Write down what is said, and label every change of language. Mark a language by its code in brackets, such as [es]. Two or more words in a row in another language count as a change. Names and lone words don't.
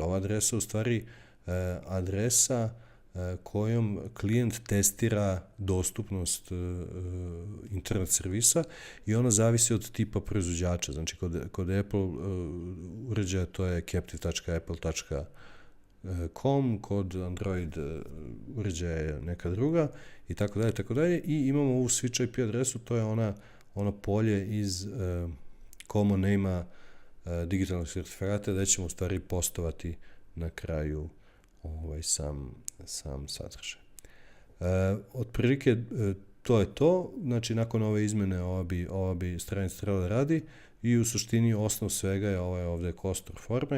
[bs] Ova adresa u stvari adresa kojom klijent testira dostupnost internet servisa i ona zavisi od tipa proizvođača. Znači kod Apple uređaja to je captive.apple.com, kod Android uređaja je neka druga i tako dalje, tako dalje. I imamo ovu switch IP adresu, to je ono polje iz [en] common name- [bs] a digitalnog sertifikata da ćemo u stvari postovati na kraju sam sadržaj. Otprilike to je to, znači nakon ove izmene ova bi stranica trebala da radi i u suštini osnov svega je ovdje kostur forme.